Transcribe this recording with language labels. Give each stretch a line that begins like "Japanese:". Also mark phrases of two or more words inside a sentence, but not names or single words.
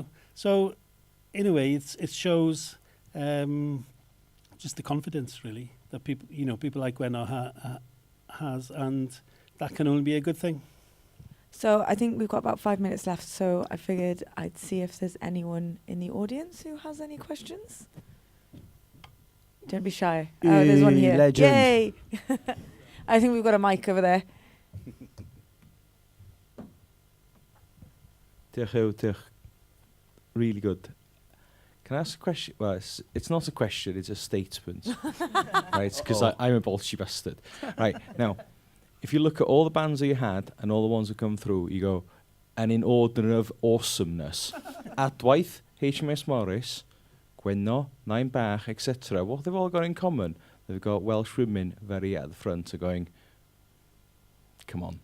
English: So in a way, it shows just the confidence, really, that people, you know, people like Gwenno has, and that can only be a good thing. So I think we've got about 5 minutes left, so I figured I'd see if there's anyone in the audience who has any questions. Don't be shy. Oh, there's one here. Legend. Yay! I think we've got a mic over there.
Welsh: Diolch, Huw, diolch.
English: Really good. Can I ask a question? Well, it's not a question, it's a statement. Right, because I'm a bolshy bastard. Right, now, if you look at all the bands that you had and all the ones that come through, you go, and in order of awesomeness, Adwaith, HMS Morris, Gwenno, Nine Bach, etc., what they've all got in common, they've got Welsh women very at the front are going, come on.